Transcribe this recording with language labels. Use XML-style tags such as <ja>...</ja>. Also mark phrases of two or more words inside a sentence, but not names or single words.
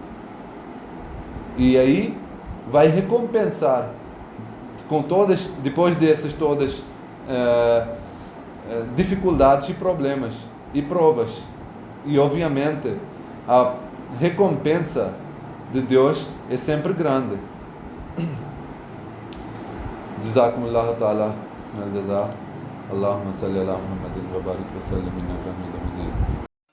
<pt>E aí vai recompensar com todas, depois dessas todas dificuldades e problemas e provas. E obviamente a recompensa de Deus é sempre grande.</pt> <ar>جزاكم الله تعالى اللهم صل على محمد وبارك وسلم إنك حميد مجيد.</ar>